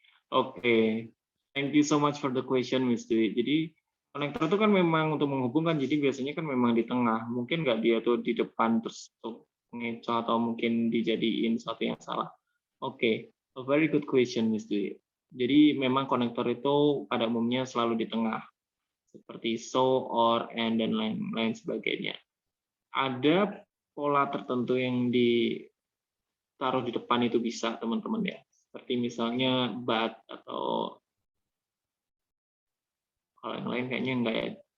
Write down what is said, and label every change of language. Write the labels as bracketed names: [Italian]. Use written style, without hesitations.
[English] Oke, thank you so much for the question, Miss Dwi. [Indonesian] Jadi konektor itu kan memang untuk menghubungkan, jadi biasanya kan memang di tengah. Mungkin nggak dia tuh di depan terus tuh ngecoh atau mungkin dijadiin sesuatu yang salah. [English] Oke, a very good question, Miss Dwi. [Indonesian] Jadi memang konektor itu pada umumnya selalu di tengah, seperti so, or, and, dan lain sebagainya. Ada pola tertentu yang ditaruh di depan itu bisa, teman-teman ya. Seperti misalnya but atau kalau yang lain kayaknya enggak ya.